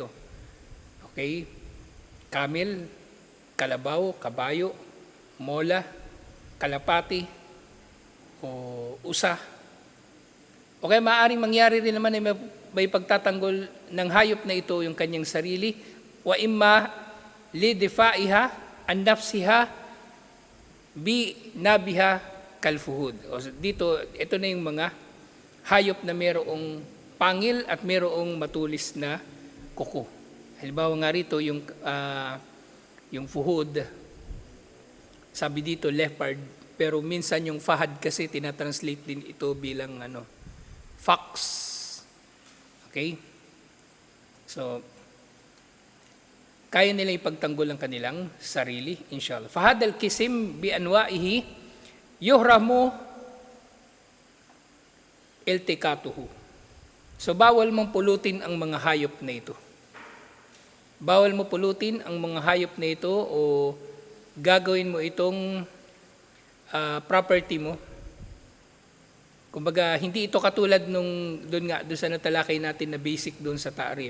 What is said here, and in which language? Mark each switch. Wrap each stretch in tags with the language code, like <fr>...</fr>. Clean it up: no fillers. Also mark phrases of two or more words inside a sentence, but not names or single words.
<tl>Okay? Camel, kalabaw, kabayo, mola, kalapati, o usa. O kaya maaaring mangyari rin naman ay may pagtatanggol ng hayop na ito yung kanyang sarili,</tl> <ar>وإما لدفاعها عن نفسها بنابها كالفهود.</ar> <tl>O dito, ito na yung mga hayop na mayroong pangil at mayroong matulis na kuko. Halimbawa nga rito yung fuhud, sabi dito leopard, pero minsan yung fahad kasi tinatranslate din ito bilang fox. Okay? So, kaya nila ipagtanggol ang kanilang sarili, inshallah.</tl> <ar>فهذا القسم بأنواعه يحرم التقاطه.</ar> <tl>So, bawal mong pulutin ang mga hayop na ito. Bawal mo pulutin ang mga hayop na ito o gagawin mo itong property mo. Kumbaga, hindi ito katulad doon sa natalakay natin na basic doon sa ta'rif.</tl>